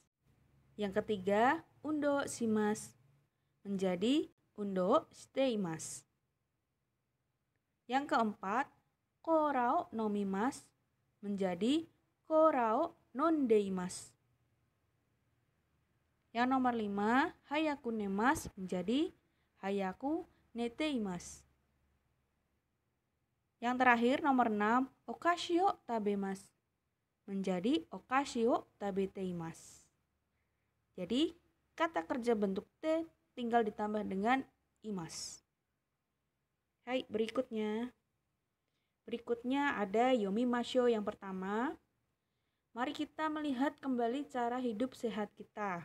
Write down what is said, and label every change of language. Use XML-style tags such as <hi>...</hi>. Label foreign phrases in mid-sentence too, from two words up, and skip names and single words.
<id>Yang ketiga,</id> <ja>運動します menjadi 運動しています.</ja> <id>Yang keempat,</id> <ja>コーラを飲みます menjadi コーラを飲んでいます.</ja> <id>Yang nomor 5,</id> <ja>早く寝ます menjadi 早く寝ています.</ja> <id>Yang terakhir nomor 6,</id> <ja>お菓子を食べます menjadi お菓子を食べています.</ja> <id>Jadi kata kerja bentuk T tinggal ditambah dengan imas. Hai, berikutnya ada yomimasho yang pertama. Mari kita melihat kembali cara hidup sehat kita.</id>